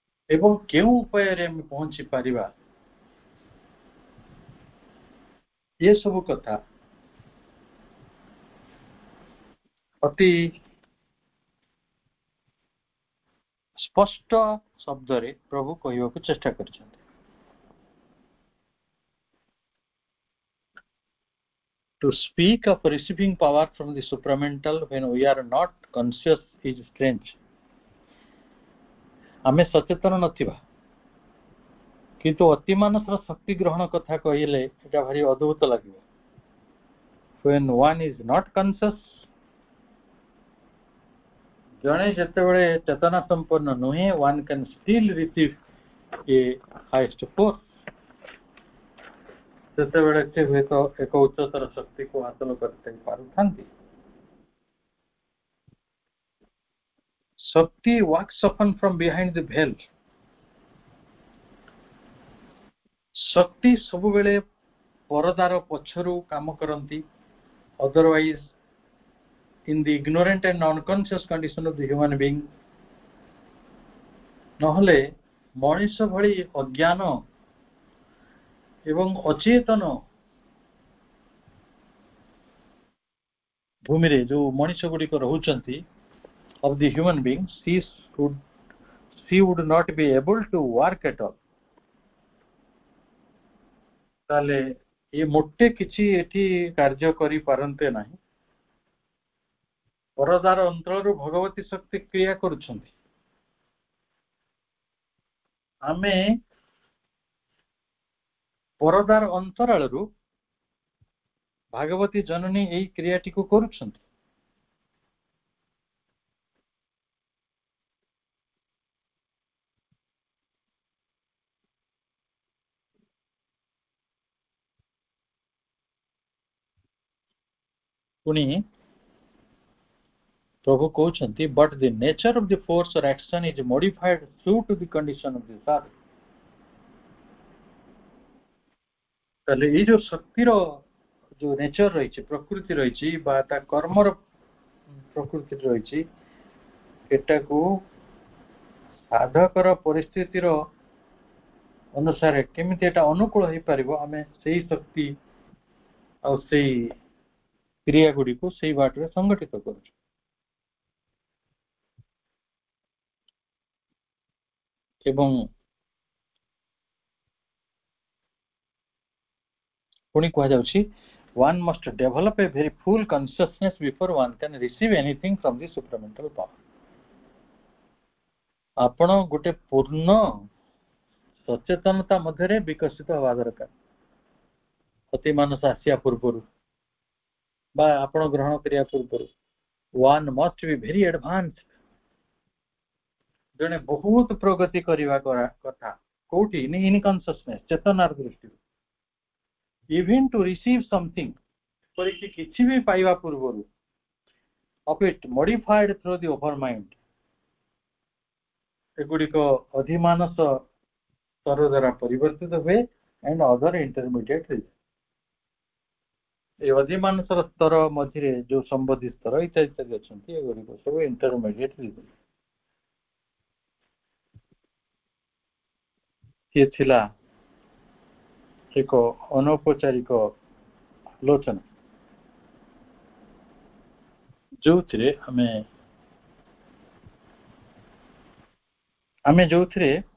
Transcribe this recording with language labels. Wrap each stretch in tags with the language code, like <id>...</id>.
<or>ଏବଂ କେଉଁ ଉପାୟରେ ଆମେ ପହଞ୍ଚି ପାରିବା, ଏସବୁ କଥା ଅତି ସ୍ପଷ୍ଟ ଶବ୍ଦରେ ପ୍ରଭୁ କହିବାକୁ ଚେଷ୍ଟା କରିଛନ୍ତି।</or> <en>To speak of receiving power from the supramental when we are not conscious is strange.</en> <or>ଆମେ ସଚେତନ ନଥିବା କିନ୍ତୁ ଅତିମାନସର ଶକ୍ତି ଗ୍ରହଣ କଥା କହିଲେ ଏଟା ଭାରି ଅଦ୍ଭୁତ ଲାଗିବ।</or> <en>When one is not conscious,</en> <or>ଜଣେ ଯେତେବେଳେ ଚେତନା ସମ୍ପନ୍ନ ନୁହେଁ,</or> <en>one can still receive a highest force.</en> <or>ସେତେବେଳେ ସେ ହୁଏତ ଏକ ଉଚ୍ଚତର ଶକ୍ତିକୁ ହାସଲ କରି ପାରୁଥାନ୍ତି।</or> <en>ଶକ୍ତି walks often from behind the veil.</en> <or>ଶକ୍ତି ସବୁବେଳେ ପରଦାର ପଛରୁ କାମ କରନ୍ତି।</or> <en>Otherwise, in the ignorant and unconscious condition of the human being,</en> <or>ନହେଲେ ମଣିଷ ଭଳି ଅଜ୍ଞାନ ଏବଂ ଅଚେତନ ଭୂମିରେ ଯୋଉ ମଣିଷ ଗୁଡ଼ିକ ରହୁଛନ୍ତି,</or> <en>of the human being, she would not be able to work at all.</en> <or>ତାହେଲେ ଏ ମୋଟେ କିଛି ଏଠି କାର୍ଯ୍ୟ କରିପାରନ୍ତେ ନାହିଁ। ପରଦାର ଅନ୍ତରରୁ ଭଗବତୀ ଶକ୍ତି କ୍ରିୟା କରୁଛନ୍ତି। ଆମେ ପରଦାର ଅନ୍ତରାଳରୁ ଭାଗବତୀ ଜନନୀ ଏହି କ୍ରିୟାଟିକୁ କରୁଛନ୍ତି। ପୁଣି ପ୍ରଭୁ କହୁଛନ୍ତି,</or> <en>but the nature of the force or action is modified through to the condition of the earth.</en> <or>ତାହେଲେ ଏଇ ଯୋଉ ଶକ୍ତିର ଯୋଉ ନେଚର ରହିଛି, ପ୍ରକୃତି ରହିଛି, ବା ତା କର୍ମର ପ୍ରକୃତି ରହିଛି, ଏଟାକୁ ସାଧକର ପରିସ୍ଥିତିର ଅନୁସାରେ କେମିତି ଏଟା ଅନୁକୂଳ ହେଇପାରିବ, ଆମେ ସେଇ ଶକ୍ତି ଆଉ ସେଇ କ୍ରିୟା ଗୁଡ଼ିକୁ ସେଇ ବାଟରେ ସଂଗଠିତ କରୁଛୁ। ଏବଂ ପୁଣି କୁହାଯାଉଛି,</or> <en>one must develop a very full consciousness before one can receive anything from the supramental power.</en> <or>ଆପଣ ଗୋଟେ ପୂର୍ଣ୍ଣ ସଚେତନତା ମଧ୍ୟରେ ବିକଶିତ ହେବା ଦରକାର। ଅତି ମାନସ ଆସିବା ପୂର୍ବରୁ ବା ଆପଣ ଗ୍ରହଣ କରିବା ପୂର୍ବରୁ</or> <en>one must be very advanced.</en> <or>ଜଣେ ବହୁତ ପ୍ରଗତି କରିବା କଥା କୋଉଠି,</or> <en>in consciousness,</en> <or>ଚେତନାର ଦୃଷ୍ଟିରୁ।</or> <en>Even to receive something,</en> <or>ପରିକି କିଛି ବି ପାଇବା ପୂର୍ବରୁ,</or> <en>of it modified through the overmind,</en> <or>ଏଗୁଡ଼ିକ ଅଧିମାନସ ସ୍ତର ଦ୍ୱାରା ପରିବର୍ତ୍ତିତ ହୁଏ</or> <en>and other intermediate region.</en> <or>ଏ ଅଧିମାନସର ସ୍ତର ମଝିରେ ଯୋଉ ସମ୍ବୋଧି ସ୍ତର ଇତ୍ୟାଦି ଅଛନ୍ତି, ଏଗୁଡ଼ିକ ସବୁ ଇଣ୍ଟରମିଡିଏଟ୍ region। ଇଏ ଥିଲା ଏକ ଅନୌପଚାରିକ ଆଲୋଚନା, ଯୋଉଥିରେ ଆମେ ଯୋଉଥିରେ</or>